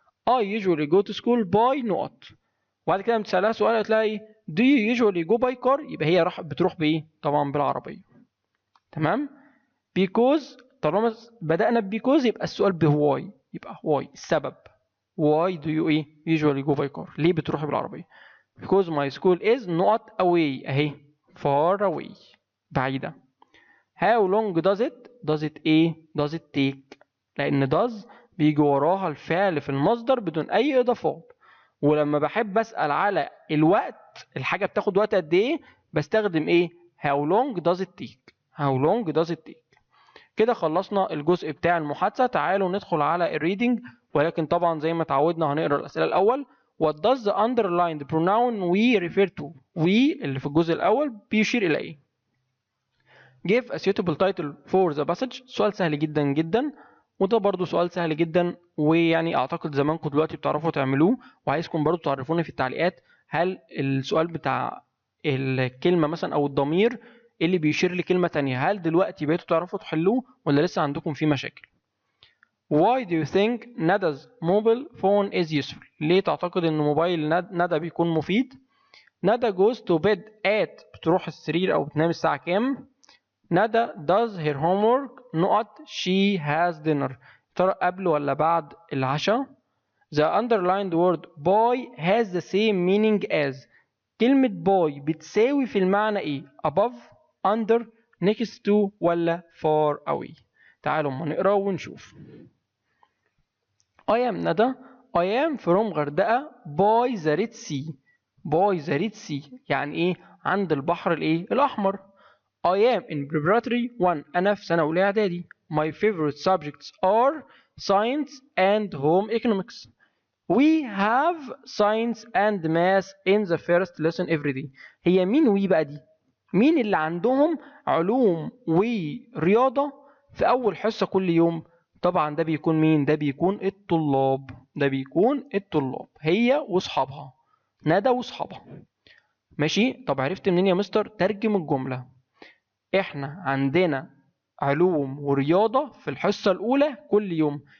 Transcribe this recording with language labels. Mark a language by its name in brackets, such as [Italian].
[English] I usually go to school by [Arabic] نقط، وبعد كده لما تسألها سؤال هتلاقي [English] do you usually go by car، [Arabic] يبقى هي بتروح بإيه؟ طبعا بالعربية. تمام؟ [English] because [Arabic] طالما بدأنا because يبقى السؤال بwhy، يبقى why السبب. [English] why do you ايه usually go by car؟ [Arabic] ليه بتروحي بالعربية؟ [English] because my school is نقط away [Arabic] اهي [English] far away [Arabic] بعيدة. how long does it ايه does it take؟ لأن does بيجي وراها الفعل في المصدر بدون أي إضافات، ولما بحب أسأل على الوقت الحاجة بتاخد وقت قد إيه بستخدم إيه؟ [English] how long does it take؟ [Arabic] how long does it take؟ كده خلصنا الجزء بتاع المحادثة. تعالوا ندخل على الريدنج، ولكن طبعا زي ما اتعودنا هنقرا الأسئلة الأول. [English] What does the underlined pronoun we refer to؟ [Arabic] we اللي في الجزء الأول بيشير إلى إيه؟ [English] Give a suitable title for the passage. [Arabic] سؤال سهل جدا جدا، وده برضو سؤال سهل جدا، ويعني أعتقد زمانكم دلوقتي بتعرفوا تعملوه، وعايزكم برضو تعرفوني في التعليقات هل السؤال بتاع الكلمة مثلا أو الضمير اللي بيشير لكلمة تانية هل دلوقتي بقيتوا تعرفوا تحلوه ولا لسه عندكم فيه مشاكل؟ [English] Why do you think Nada's mobile phone is useful؟ [Arabic] ليه تعتقد إن موبايل ندى بيكون مفيد؟ [English] Nada goes to bed at [Arabic] بتروح السرير أو بتنام الساعة كام؟ [English] Nada does her homework نقط she has dinner. [Arabic] ترى قبل ولا بعد العشاء؟ [English] The underlined word boy has the same meaning as. [Arabic] كلمة boy بتساوي في المعنى إيه؟ [English] above under next to [Arabic] ولا far away؟ تعالوا ما نقرأ ونشوف. [English] I am ندى. I am from غردقة by the Red Sea. by the Red Sea [Arabic] يعني إيه؟ عند البحر الإيه؟ الأحمر. [English] I am in preparatory 1. [Arabic] أنا في سنة أولى إعدادي. [English] My favorite subjects are science and home economics. We have science and math in the first lesson every day. [Arabic] هي مين وي بقى دي؟ مين اللي عندهم علوم ورياضة في أول حصة كل يوم؟ طبعا ده بيكون مين؟ ده بيكون الطلاب. ده بيكون الطلاب هي وصحابها، ندى وصحابها. ماشي؟ طب عرفت منين يا مستر؟ ترجم الجملة. احنا عندنا علوم ورياضة في الحصة الأولى كل يوم.